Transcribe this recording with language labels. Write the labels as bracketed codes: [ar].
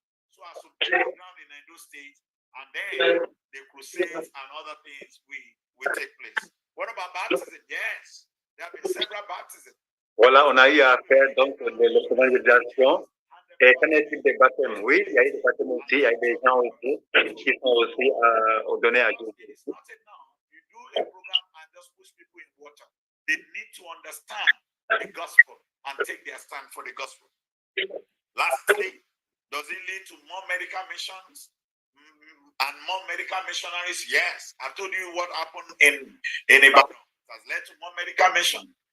[en] So as to play ground in Edo State, and then the crusades and other things will take place. What about baptism? Yes, there have been several baptisms. [fr] Voilà, on a eu à faire donc de l'évangélisation. Et qu'en est-il des baptêmes? Oui, il y a eu des baptêmes aussi, il y a eu des gens aussi qui sont aussi donnés à Jésus. [en] It's not enough. You do a program and just push people in water. They need to understand the gospel and take their stand for the gospel. Lastly, does it lead to more medical missions and more medical missionaries? Yes. I told you what happened in Ibadan. It has led to more medical mission.